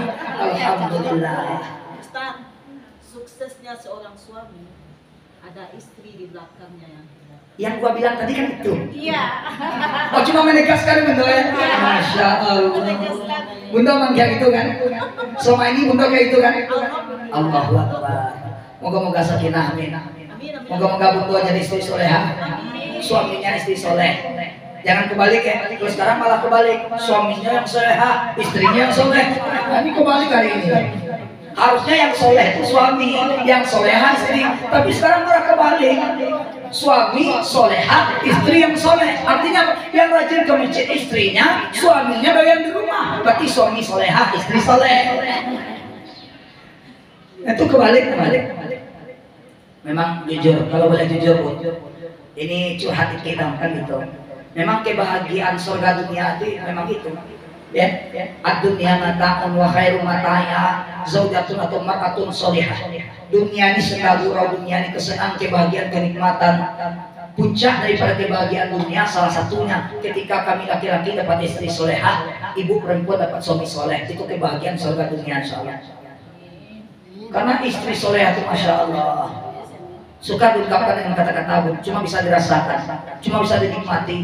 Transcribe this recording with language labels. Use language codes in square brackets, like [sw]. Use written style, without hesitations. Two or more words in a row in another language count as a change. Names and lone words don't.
[id] Alhamdulillah. Ustaz, suksesnya seorang suami ada istri di belakangnya yang gua bilang tadi kan itu. Iya. Oh cuma menegaskan bunda ya. [ar] ما شاء الله. [id] Bunda memang kayak gitu kan. Selama ini bunda kayak itu kan. [ar] الله أكبر. [id] Moga-moga sakinah amin. Moga-moga bunda jadi istri soleha. Suaminya istri soleh. Jangan kebalik ya. Kalau sekarang malah kebalik. Suaminya yang soleha, istrinya yang soleh. Nah, ini kebalik hari ini. Harusnya yang soleh itu suami, yang soleha istri. Tapi sekarang malah kebalik. Suami soleha, istri yang soleh. Artinya yang rajin ke masjid istrinya, suaminya doyan di rumah. Berarti suami soleha, istri soleh. Itu kebalik. Memang jujur, kalau boleh jujur Bu, ini curhat kita kan gitu. Memang kebahagiaan surga dunia itu memang itu. [ar] يا الدنيا متاع وخير متاعها زوجة atau مرأة صالحة. [id] Dunia ini sekadura, dunia ini kesenangan, kebahagiaan, kenikmatan. Puncak daripada kebahagiaan dunia salah satunya ketika kami laki-laki dapat istri solehah, ibu perempuan dapat suami soleh. Itu kebahagiaan surga dunia insyaallah. Karena istri solehah itu [ar] ما شاء الله [id] suka diungkapkan dengan kata-kata, cuma bisa dirasakan, cuma bisa dinikmati.